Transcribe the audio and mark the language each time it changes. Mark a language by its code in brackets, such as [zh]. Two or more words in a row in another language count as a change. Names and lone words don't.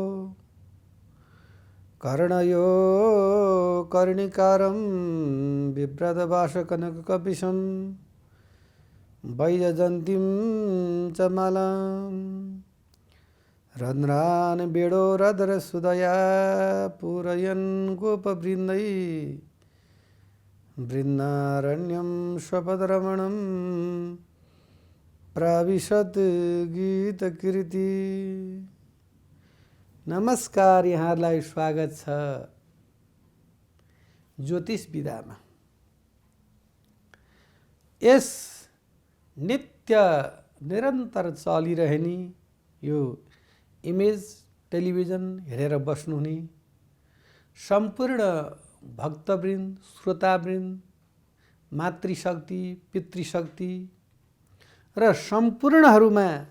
[sa] कर्णयो कर्णिकारं बिभ्रतवासकनककपिशं वैजयन्तीं च मालां रन्ध्रान् बेडोरधरसुदया पूरयन् गोपवृन्दै वृन्दारण्यं स्वपदरमणं प्राविशत् गीतकीर्ति। [ne] नमस्कार, यहाँहरूलाई स्वागत छ ज्योतिष विधामा। यस नित्य निरन्तर चलिरहने यो इमेज टेलिभिजन हेरेर बस्नुहुने सम्पूर्ण भक्तवृन्द, श्रोतावृन्द, मातृशक्ति, पितृशक्ति र सम्पूर्णहरूमा